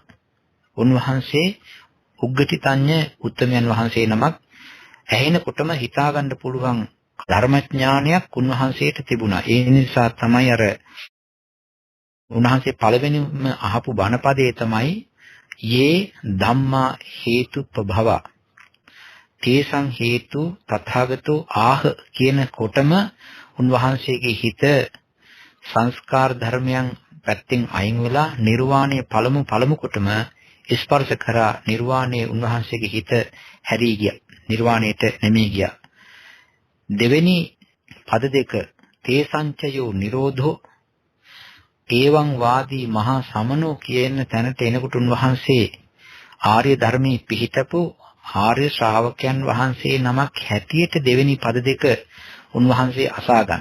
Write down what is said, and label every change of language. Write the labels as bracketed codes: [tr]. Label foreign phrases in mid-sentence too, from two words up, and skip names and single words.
[si] උන්වහන්සේ උග්ගටිතඤ්ඤ උත්තමයන් වහන්සේ නමක් ඇහෙනකොටම හිතා ගන්න පුළුවන් ධර්මඥානයක් උන්වහන්සේට තිබුණා. ඒ නිසා තමයි අර උන්වහන්සේ පළවෙනිම අහපු බණපදයේ තමයි [pi] යේ ධම්මා හේතුප්පභව තේසං හේතු තථාගතෝ ආහ [si] කියන කොටම උන්වහන්සේගේ හිත සංස්කාර ධර්මයන් පැත්තෙන් අයින් වෙලා නිර්වාණය පළමු කොටම ස්පර්ශ කරා. නිර්වාණය උන්වහන්සේගේ හිත හැරී ගියා. නිර්වාණයට නැමී ගියා. දෙවෙනි පද දෙක [pi] තේසංචයෝ නිරෝධෝ ඒවං වාදී මහා සමනෝ [si] කියන තැනට එනකොට උන්වහන්සේ ආර්ය ධර්මයේ පිහිටපු ආර්ය ශ්‍රාවකයන් වහන්සේ නමක් හැටියට දෙවෙනි පද දෙක උන්වහන්සේ අසා ගන්න.